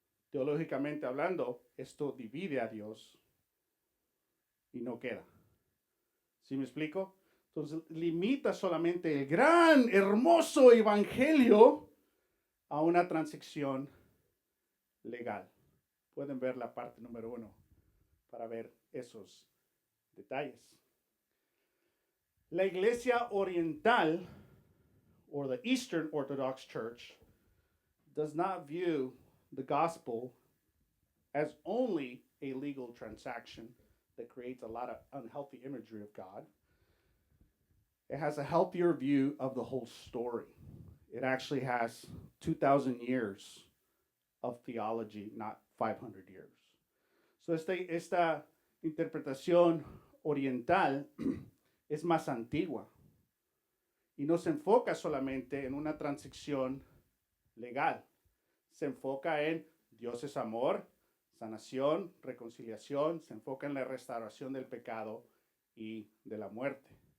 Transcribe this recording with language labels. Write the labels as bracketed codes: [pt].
[es] Teológicamente hablando, esto divide a Dios y no queda. ¿Sí me explico? Entonces limita solamente el gran, hermoso evangelio a una transacción legal. Pueden ver la parte número 1 para ver esos detalles. La iglesia oriental, [en] or the Eastern Orthodox Church, does not view the gospel as only a legal transaction that creates a lot of unhealthy imagery of God. It has a healthier view of the whole story. It actually has 2,000 years of theology, not 500 years. [es] So esta interpretación oriental es más antigua y no se enfoca solamente en una transición legal. Se enfoca en Dios es amor, sanación, reconciliación, se enfoca en la restauración del pecado y de la muerte.